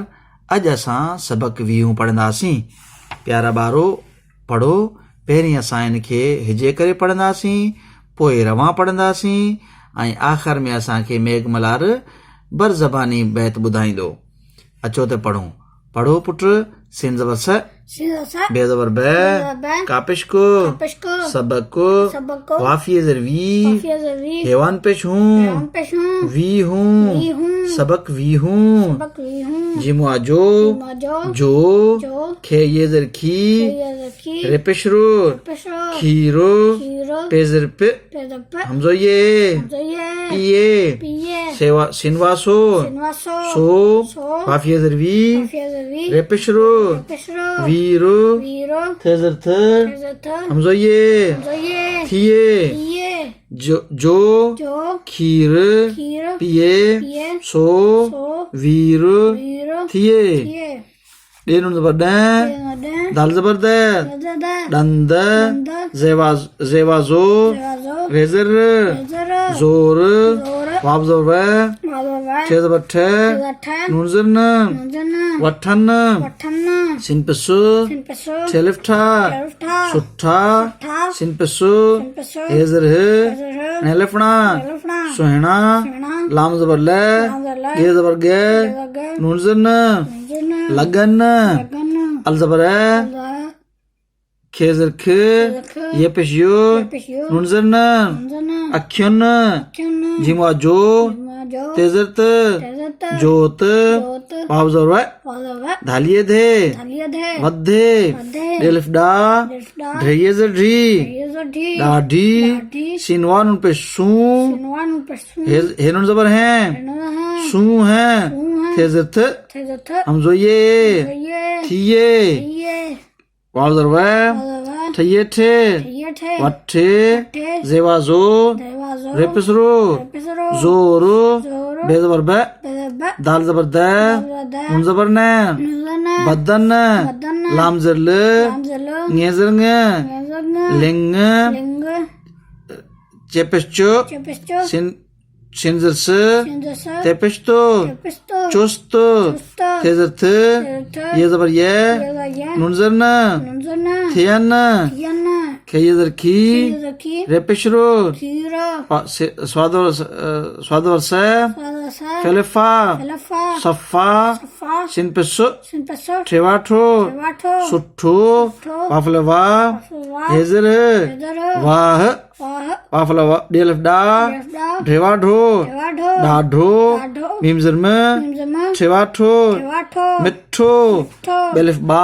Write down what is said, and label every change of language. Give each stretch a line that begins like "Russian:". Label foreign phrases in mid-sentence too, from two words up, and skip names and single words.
Sindhi: अॼु असां सबक 20 पढ़ंदासीं। प्यारा ॿारो पढ़ो। पहिरीं असां इन खे हिजे करे पढ़ंदासीं, पोइ रवां पढ़ंदासीं ऐं आख़िर में असांखे मेघ मल्हार बर ज़बानी बैत ॿुधाईंदो। अचो त पढ़ूं। पढ़ो पुट। सिन ज़बर स, बे ज़बर बै, कापिश को, सबक को, वाफिये ज़र वी, हेवान पेश हूँ, वी हूँ, सबक वी हूँ, जिमुआ जो, खे ये ज़र खी, रेपेशरो, खीरो, पेज़र पे, हमजो ये, पिए, सिनवासो, सो, वाफिये ज़र वी, रेपेशरो, वीरो, थेज़र थ, हमजो ये, थिए, जो, खीर, पिए, सो, वीर, थिए। डेनुन ज़बर ड, दाल ज़बर द, दंद, ज़ेवाज़ो, रेज़र, ज़ोर, वाव ज़बर थे ज़बर ठ, नून ज़र न, वठन, सिन पेसो, ठेलिफ्ठा, सुठा, सिन पेसो, हेज़र ह, नेलफना, सोहना, लाम ज़बर ल, गे ज़बर गे, नून ज़र न, लगन, अल ज़बर है, खे ज़र ख, ये पेश यो, नून ज़र न, अख्युन, जिमुआ जो, तेज़र त, जोत, वाव ज़बर है, धालिये धे, वद्धे, डेलिफ डा, ढेये ज़र ढी, डाढी, सिनवा नून पे सू, हेनुन ज़बर हैं, सू हैं, थेज़र थ, हमजो ये, थिये, वाव ज़र है, ठये ठे, वट्ठे, ज़ेवाज़ो, रेपेसरो, ज़ोरो, बे ज़बर बै, दाल ज़बर द, नून ज़बर न, बदन, लाम ज़र ल, ङे ज़र ङ, लिंग, चेपेश्चो, सिन ज़र स, तेपेश्तो, चुस्त, थेज़र थ, ये ज़बर ये, नून ज़र न, थियन, खे ये ज़र खी, रेपेशरो, स्वादवर स, फेलेफा, सफ़ा, सिन पेसो, ठेवाठो, सुठो, वाफलवा, हेज़र, वाह, वाफलवा, डेलफ डा, ढेवाढो, डाढो, मीम ज़र में, ठेवाठो, मिठो, बेलिफ बा,